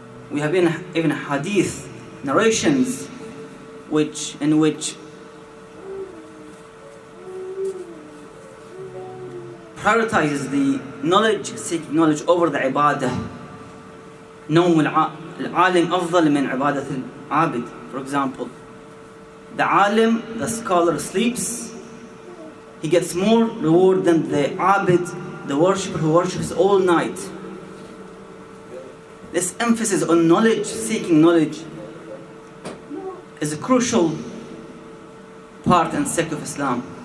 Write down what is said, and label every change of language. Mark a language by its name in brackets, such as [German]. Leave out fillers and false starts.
[English] We have even hadith narrations in which prioritizes the knowledge, seeking knowledge over the ibadah. [Arabic] نوم العالم أفضل من عبادة العابد. [English] For example, the alim, the scholar, sleeps, he gets more reward than the abid, the worshipper who worships all night. This emphasis on knowledge, seeking knowledge, is a crucial part and sect of Islam.